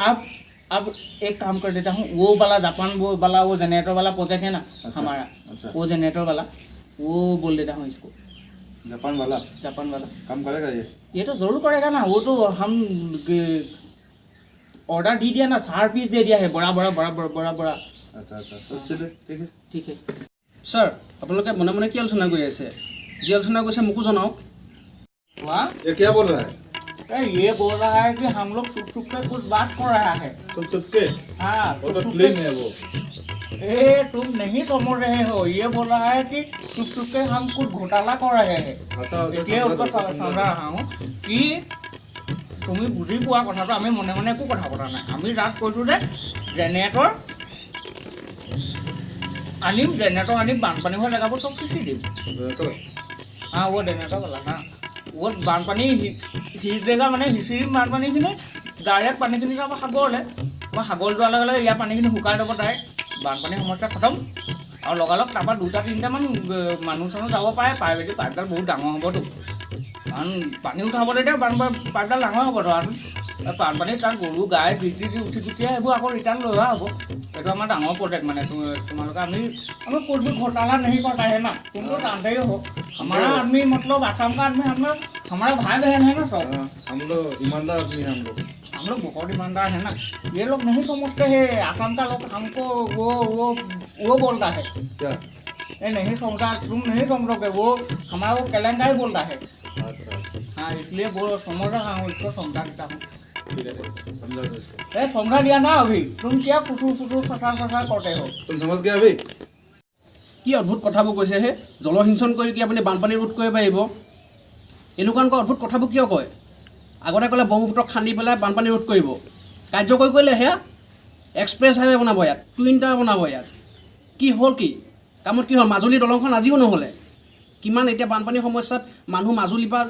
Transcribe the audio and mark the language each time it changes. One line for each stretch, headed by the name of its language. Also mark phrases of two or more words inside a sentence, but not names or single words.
Hindi: अब एक काम कर देता हूँ, वो वाला जापान वो वाला वो जनरेटर वाला प्रोजेक्ट है ना, हमारा। अच्छा। वो जनरेटर वाला वो बोल देता हूँ इसको। जापान वाला काम करेगा ये तो जरूर करेगा ना। वो तो हम ऑर्डर दी दिया ना, 4 पीस दे दिया है, बड़ा। अच्छा। तो चलिए, ठीक है।
Assamese: ছাৰ, আপোনালোকে মনে মনে কি আলোচনা কৰি আছে? যি আলোচনা কৰিছে মোকো জনাওক।
Hindi: ये क्या बोल रहा है? ये बोल रहा है कि हम लोग छुप के कुछ बात कर रहा है। तुम चुपके? हाँ, वो तो क्लीन है वो। तुम नहीं समझ रहे हो। ये बोल रहा है कि छुप के हम कुछ घोटाला कर रहे हैं। अच्छा, इसलिए उसको समझा रहा हूँ कि
Assamese: তুমি বুজি পোৱা কথাটো আমি মনে মনে একো কথা পতা নাই আমি জাষ্ট কৈছোঁ যে জেনেৰেটৰ আনিম বানপানী হোৱা জেগাবোৰ চব সিঁচি দিম हाँ
Hindi: वो जनरेटर वाला हाँ वो बानपानी
Assamese: সিঁচেগা মানে সিঁচি দিম বানপানীখিনি ডাইৰেক্ট পানীখিনি যাব সাগৰলৈ মই সাগৰ যোৱাৰ লগে লগে ইয়াৰ পানীখিনি শুকাই যাব ডাইৰেক্ট বানপানী সমস্যা খতম আৰু লগালগ তাৰপৰা 2-3টামান মানুহ চানুহ যাব পাৰে পাইপেদি পাইপডাল বহুত ডাঙৰ হ'বতো কাৰণ পানী উঠাব তেতিয়া পাইপডাল ডাঙৰ হ'বতো আৰু বানপানী তাত গৰু গাই বিক্ৰী দি উঠি সেইবোৰ আকৌ ৰিটাৰ্ণ লৈ অহা হ'ব এইটো আমাৰ ডাঙৰ প্ৰজেক্ট মানে তোমালোকে আমি
Hindi: कुछ भी घोटाला नहीं करता है ना तुम तो जानते ही हो हमारा आदमी मतलब आसाम का आदमी हमारा भाई बहन है ना सब हम लोग ईमानदार आदमी हैं हम लोग बहुत ईमानदार है ना ये लोग नहीं समझते हैं आसाम का लोग हमको वो बोलता है क्या ये नहीं समझा तुम नहीं समझोगे वो हमारा वो कैलेंडर ही बोलता है अच्छा हाँ इसलिए वो समझ रहा हूँ इसको समझा देता हूँ ठीक है समझा दो इसको समझा दिया ना अभी तुम क्या फुसू फसा करते हो तुम समझ गए अभी
Assamese: কি অদ্ভুত কথাবোৰ কৈছে হে জলসিঞ্চন কৰি কি আপুনি বানপানী ৰোধ কৰিব পাৰিব এনেকুৱা অদ্ভুত কথাবোৰ কিয় কয় আগতে ক'লে ব্ৰহ্মপুত্ৰ খান্দি পেলাই বানপানী ৰোধ কৰিব কাৰ্যকৰী কৰিলে সেয়া
English: express highway
Assamese: বনাব ইয়াত
English: twin tower
Assamese: বনাব ইয়াত কি হ'ল কি কামত কি হ'ল মাজুলী দলংখন আজিও নহ'লে কিমান এতিয়া বানপানীৰ সমস্যাত মানুহ মাজুলীৰ পৰা